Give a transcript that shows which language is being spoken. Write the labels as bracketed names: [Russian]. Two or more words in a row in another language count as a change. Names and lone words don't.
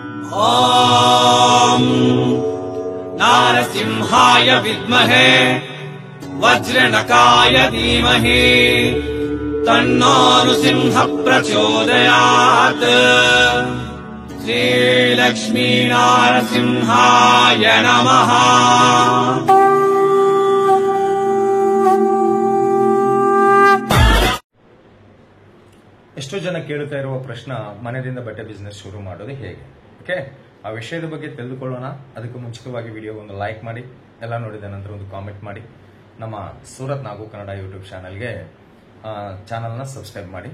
[Sanskrit] ॐ नारसिंहाय विद्महे वज्रनकाय धीमहि तन्नो नृसिंह प्रचोदयात्। श्रीलक्ष्मी नारसिंहाय नमः। [Kannada] ಎಷ್ಟೋ ಜನ ಕೇಳುತ್ತಾ ಇರುವ ಪ್ರಶ್ನೆ, ಮನೆಯಿಂದ ಬಟ್ಟೆ ಬಿಸ್ನೆಸ್ ಶುರು ಮಾಡೋದು ಹೇಗೆ? ಓಕೆ, ಆ ವಿಷಯದ ಬಗ್ಗೆ ತಿಳಿದುಕೊಳ್ಳೋಣ. ಅದಕ್ಕೂ ಮುಂಚಿತವಾಗಿ ವಿಡಿಯೋ ಒಂದು ಲೈಕ್ ಮಾಡಿ, ಎಲ್ಲ ನೋಡಿದ ನಂತರ ಒಂದು ಕಾಮೆಂಟ್ ಮಾಡಿ, ನಮ್ಮ ಸೂರತ್ ನಾಗು ಕನ್ನಡ ಯೂಟ್ಯೂಬ್ ಚಾನಲ್ನ ಸಬ್ಸ್ಕ್ರೈಬ್ ಮಾಡಿ.